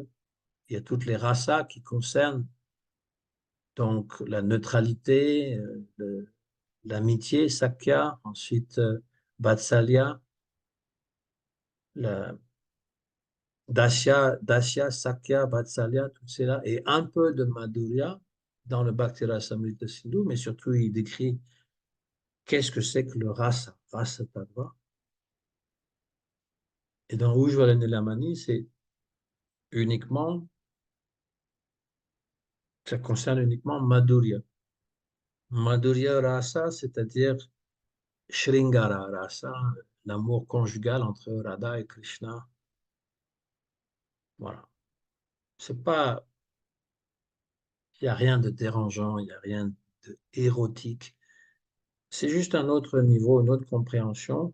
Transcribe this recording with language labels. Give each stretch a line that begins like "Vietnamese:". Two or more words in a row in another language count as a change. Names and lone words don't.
French: Il y a toutes les rasas qui concernent donc la neutralité, l'amitié, Sakya, ensuite Vatsalya, la Dasya, Sakya, Vatsalya, tout cela, et un peu de Madhurya dans le Bhakti Rasamrita Sindhu, mais surtout il décrit qu'est-ce que c'est que le rasa,
Sanskrit: rasa tattva.
French: Et dans Ujjvala Nilamani, c'est uniquement, ça concerne uniquement Madhurya.
Sanskrit: माधुर्य रस,
French: c'est-à-dire
Sanskrit: Shringara rasa,
French: l'amour conjugal entre Radha et Krishna. Voilà. C'est pas, il n'y a rien de dérangeant, il n'y a rien de érotique. C'est juste un autre niveau, une autre compréhension.